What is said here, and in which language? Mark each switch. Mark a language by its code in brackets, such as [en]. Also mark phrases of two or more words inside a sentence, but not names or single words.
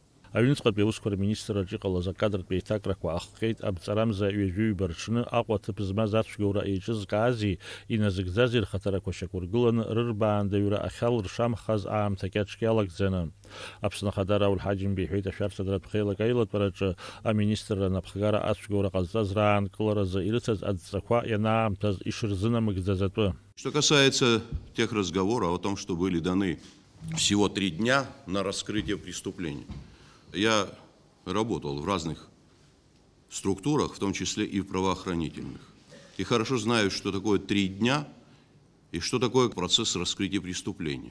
[ab] Аҩныҵҟатәи аусқәа рминистрраҿы иҟалаз акадртә еиҭакрақәа ахҟьеит абҵарамза ҩажәаҩба рҽны Аҟәа ҭыԥ змаз ацәгьоура еиҿызкаази иназыгӡази рхаҭарақәа шьақәыргыланы рырбаандаҩра ахьал ршамхаз аамҭа кьаҿк иалагӡаны. Аԥсны Ахада Рауль Ҳаџьымба иҳәеит ашәарҭадратә хеилагеи аилатәараҿы аминистрра напхгара ацәгьоура ҟазҵаз раанкыларазы ирыцыз адҵақәа ианаамҭаз ишырзынамыгӡаз атәы. [ru] Что касается тех разговоров о том, что были даны всего 3 дня на раскрытие преступления. Я работал в разных структурах, в том числе и в правоохранительных. И хорошо знаю, что такое 3 дня и что такое процесс раскрытия преступления.